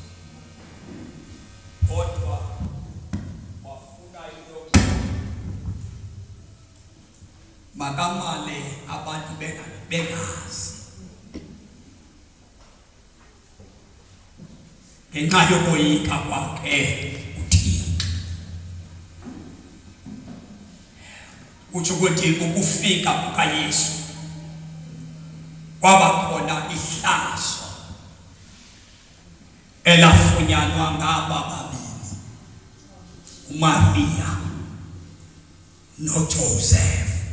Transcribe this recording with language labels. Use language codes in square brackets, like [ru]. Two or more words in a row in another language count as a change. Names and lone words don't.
[xh] kodwa wafuna into makamale abantu bengazi ngenxa yokoyika kwakhe uThixo. Kutsho ukuthi ukufika kukaYesu kwaba khona ihlazo elafunyanwa ngaba babili, uMaria noJoseph.